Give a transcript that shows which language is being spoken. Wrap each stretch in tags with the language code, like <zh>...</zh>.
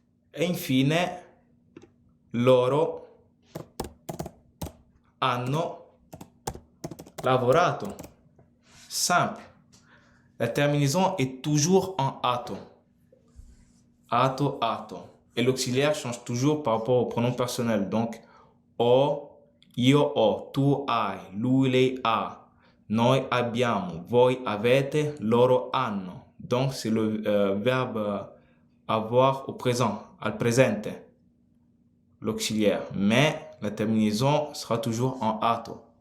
<it>E infine loro hanno lavorato.</it> <fr>Simple. La terminaison est toujours en ato. Ato, ato. Et l'auxiliaire change toujours par rapport au pronom personnel.</fr> <it>Donc, ho, io ho, tu hai, lui, lei ha, noi abbiamo, voi avete, loro hanno.</it> <fr>Donc, c'est le verbe avoir au présent, al presente, l'auxiliaire. Mais la terminaison sera toujours en ato.</fr>